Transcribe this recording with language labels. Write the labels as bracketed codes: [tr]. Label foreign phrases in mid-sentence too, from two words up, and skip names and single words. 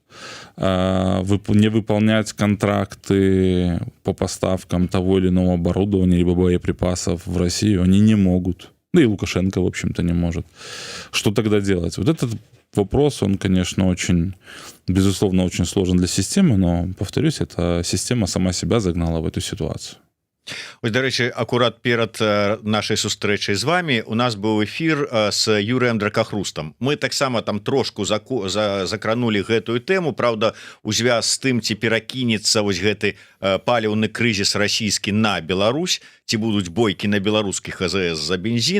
[ru] Не выполнять контракты по поставкам того или иного оборудования либо боеприпасов в Россию они не могут. Да и Лукашенко, в общем-то, не может. Что тогда делать? Вот этот вопрос, он, конечно, очень, безусловно, очень сложен для системы, но, повторюсь, эта система сама себя загнала в эту ситуацию. [uk] Ось, до речі, [be] акурат перад нашай сустрэчай з вами у нас быў эфір з Юрыем Дракахрустам. Мы таксама там трошку закранули гэтую тэму, правда, у звяз з тым, ці перакінецца вось гэты паліўны крызіс расійскі на Беларусь, ці будуць бойкі на беларускіх АЗС за бензін.